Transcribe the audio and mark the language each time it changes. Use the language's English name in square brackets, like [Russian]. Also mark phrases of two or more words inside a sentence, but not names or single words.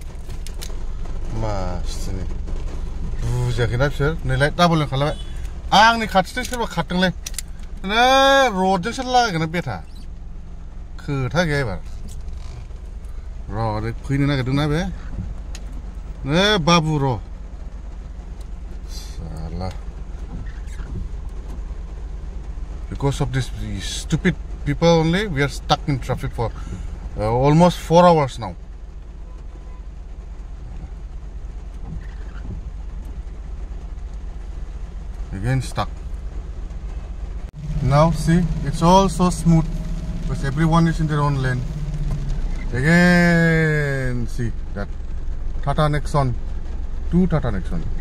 [Bodo] मासथिनि बुजियाखैना बिसोर नैलाय डाबल लेन खालामबाय आंनि खाथिजों सोरबा खारदोंलै नै रडजोंसो लागायगोन बेथा खोथा गैया एबार र' फैनो नागिरदोंना बे नै बाबु र' [English] साला because of this stupid people only we are stuck in traffic for almost 4 hours now again stuck now see it's all so smooth because everyone is in their own lane again see that Tata Nexon 2 Tata Nexon